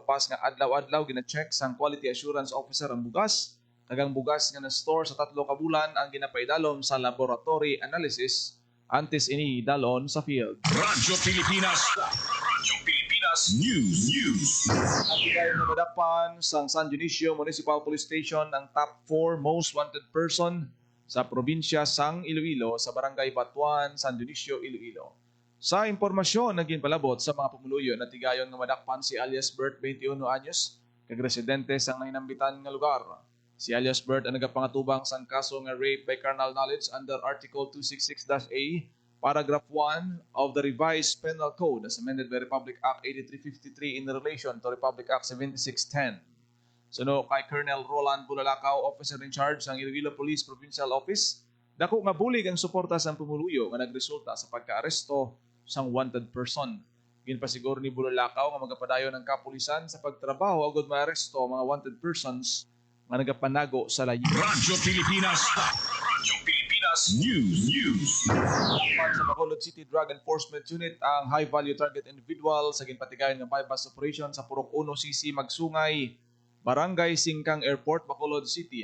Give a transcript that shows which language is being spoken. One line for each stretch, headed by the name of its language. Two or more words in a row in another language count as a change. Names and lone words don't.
Hiligaynon: Paz nga adlaw-adlaw gina-check sang quality assurance officer ang bugas kag ang bugas nga na-store sa 3 ka bulan ang ginapaidalom sa laboratory analysis antes ini dalon sa field. Radyo Pilipinas. Radyo Pilipinas News. Ang bigay na madakpan sa San Dionisio Municipal Police Station ang
English: top 4 most wanted person
Hiligaynon: sa probinsya sang Iloilo sa barangay Batuan, San Dionisio, Iloilo. Sa impormasyon na ginpalabot sa mga pumuluyo na tigayon nga madakpan si alias Bert, 21 anyos, kag residente sang nahinambitan nga lugar. Si alias Bert ang nagapangatubang sang kaso nga
English: rape by carnal knowledge under Article 266-A, Paragraph 1 of the Revised Penal Code as amended by Republic Act 8353 in relation to Republic Act 7610.
Hiligaynon: Suno kay Colonel Roland Bulalakaw,
English: officer in charge
Hiligaynon: ng Iloilo Police Provincial Office, dako nga bulig ang suporta sa pumuluyo nga nagresulta sa pagkaaresto sang wanted person. Ginpasiguro ni Bulalakaw nga magapadayon ng kapulisan sa pagtrabaho agud maaresto ang mga
English: wanted persons
Hiligaynon: nga nagapanago sa layo. Radyo Pilipinas. Radyo Pilipinas News. Dapat sa Bacolod City Drug Enforcement Unit ang
English: high-value target individual
Hiligaynon: sa ginpatigayon nga
English: bypass operation
Hiligaynon: sa Purok 1 CC Magsungay, Barangay Singkang Airport, Bacolod City.